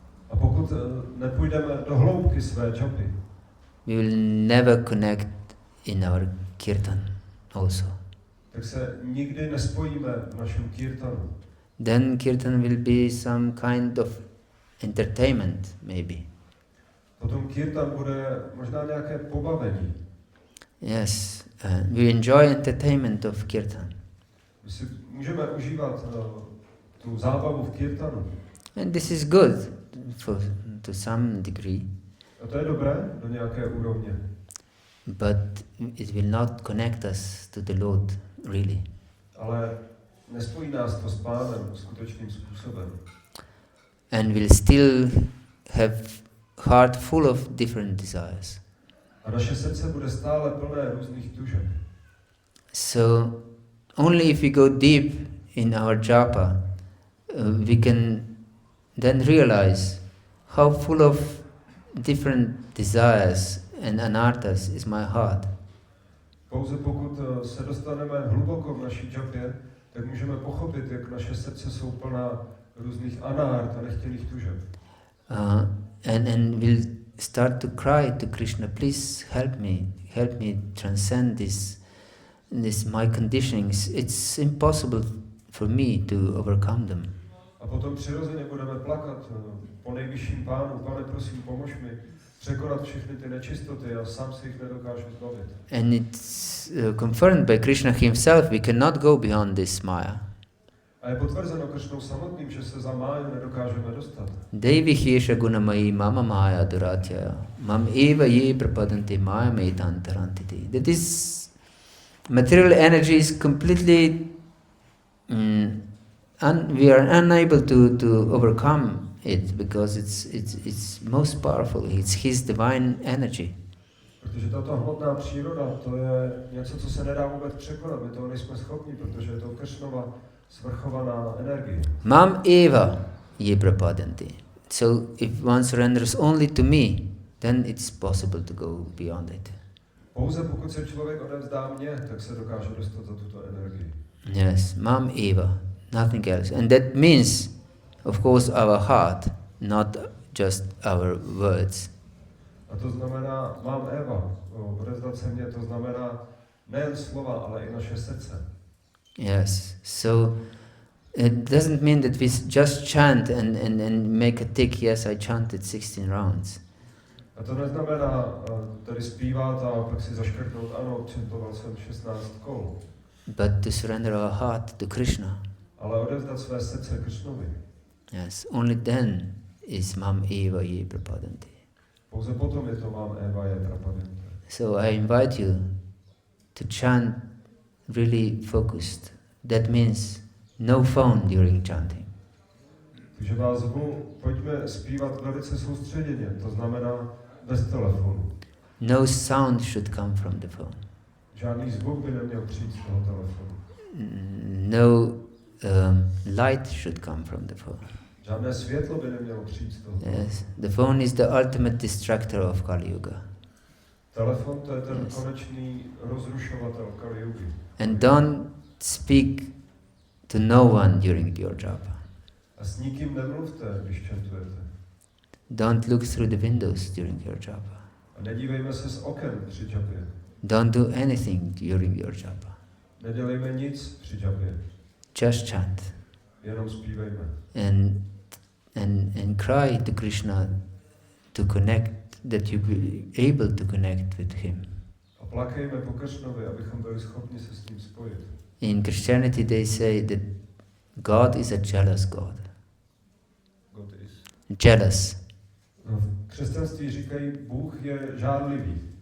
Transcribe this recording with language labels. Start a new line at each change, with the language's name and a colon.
Czech: A pokud nepůjdeme do hloubky své džapy,
English: we will never connect in our kirtan also.
Czech: tak se nikdy nespojíme v našem kirtanu.
English: Then kirtan will be some kind of entertainment, maybe.
Czech: Potom kirtan bude možná nějaké pobavení.
English: Yes, we enjoy entertainment of kirtan.
Czech: My si můžeme užívat tu zábavu v kirtanu.
English: And this is good to some degree.
Czech: A to je dobré do nějaké úrovně.
English: But it will not connect us to the Lord, really.
Czech: Ale nespojí nás to s Pánem skutečným způsobem.
English: And we'll still have heart full of different desires.
Czech: A naše srdce bude stále plné různých tužeb.
English: So only if we go deep in our japa, we can then realize how full of different desires and anarthas is my heart.
Czech: Pouze pokud se dostaneme hluboko v naší džapě, tak můžeme pochopit, jak naše srdce jsou plná různých anárt a nechtěných tužeb.
English: And we'll start to cry to Krishna, please help me transcend this my conditionings. It's impossible for me to overcome them.
Czech: A potom přirozeně budeme plakat po nejvyšším Pánu, Pane, prosím, pomož mi překonat všechny ty nečistoty, já sám si jich nedokážu zbavit.
English: And it's confirmed by Krishna himself, we cannot go beyond this maya.
Czech: A je potvrzeno Kršnou samotným, že se za máju nedokážeme dostat.
Sanskrit: Devi hiesha gunamayi mama maya duratya mam eva ye prapadanti maya metantarantiti.
English: That is, material energy is completely we are unable to overcome it because it's most powerful. It's his divine energy.
Czech: Protože tato hmotná příroda, to je něco, co se nedá vůbec překonat. My toho nejsme schopni, protože je to Kršnova svrchovaná energie.
Sanskrit: Mam eva ye prapadanti.
English: So if one surrenders only to me, then it's possible to go beyond it.
Czech: Pouze pokud se člověk odevzdá mně, tak se dokáže dostat za tuto energii.
English: Yes,
Sanskrit: mam eva,
English: nothing else. And that means, of course, our heart, not just our words.
Czech: A to znamená,
Sanskrit: mám Eva,
Czech: odevzdat se mně, to znamená nejen slova, ale i naše srdce.
English: Yes, so it doesn't mean that we just chant and make a tick, yes, I chanted 16 rounds.
Czech: A to neznamená tady zpívat a pak si zaškrtnout, ano, čentoval jsem 16 kol.
English: But to surrender our heart to Krishna.
Czech: Ale odevzdat své srdce Kršnovi.
English: Yes, only then is
Sanskrit: mam eva ye prapadanti.
Czech: Pouze potom je to
Sanskrit: mám Eva je prapadente.
English: So I invite you to chant really focused. That means no phone during chanting.
Czech: Takže vás zvu, pojďme zpívat velice soustředěně, to znamená bez telefonu.
English: No sound should come from the phone.
Czech: Žádný zvuk by neměl přijít z toho telefonu.
English: No light should come from the phone.
Czech: Žádné světlo by nemělo přijít z toho telefonu.
English: Yes, the phone is the ultimate distractor of Kali Yuga.
Czech: Telefon to je ten konečný rozrušovatel Kali Yugy.
English: And don't speak to no one during your japa.
Czech: A s nikým nemluvte, když čantujete.
English: Don't look through the windows during your japa.
Czech: A nedívejme se z oken při džapě.
English: Don't do anything during your japa.
Czech: Nedělejme nic při džapě.
English: Just chant
Czech: Jenom zpívejme.
English: and cry to Krishna to connect, that you be able to connect with him.
Czech: A plakejme po Kršnovi, abychom byli schopni se s ním spojit.
English: In Christianity they say that God is a jealous God. God is. Jealous.
Czech: No, v křesťanství říkají, Bůh je žárlivý.